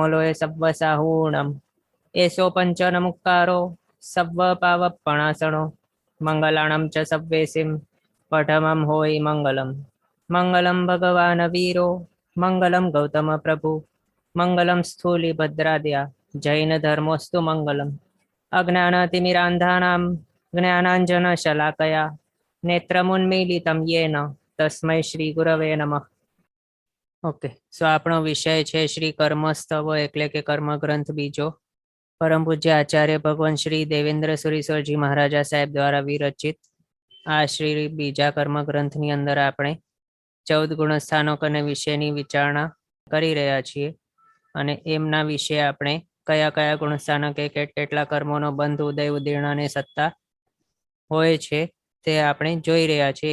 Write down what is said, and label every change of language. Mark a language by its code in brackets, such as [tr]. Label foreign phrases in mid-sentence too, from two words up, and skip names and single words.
[sa] लोय सव्वसाहूणम् एषो पञ्चनमुक्कारो सव्वपावपणासनो मङ्गलाणं च सव्वेसिं पठमं होयि मङ्गलम् मङ्गलं भगवान् वीरो मङ्गलं गौतमप्रभु मङ्गलं स्थूलिभद्राद्या जैनधर्मोऽस्तु मङ्गलम् अज्ञानतिमिरान्धानां ज्ञानाञ्जनशलाकया नेत्रमुन्मीलितं येन तस्मै श्री गुरवे नमः। [en] ओके, [gu] સો આપણો વિષય છે શ્રી કર્મસ્તવ એટલે કે કર્મ ગ્રંથ બીજો. પરમ પૂજ્ય આચાર્ય ભગવાન શ્રી દેવેન્દ્ર સુરીશ્વરજી મહારાજા સાહેબ દ્વારા વિરચિત આ શ્રી બીજા કર્મ ગ્રંથની અંદર આપણે 14 ગુણસ્થાનક અને વિશેની વિચારણા કરી રહ્યા છીએ અને એમના વિશે આપણે કયા કયા ગુણસ્થાનકે કેટલા કર્મોનો બંધ ઉદય ઉદીર્ણ અને સત્તા હોય છે તે આપણે જોઈ રહ્યા છીએ.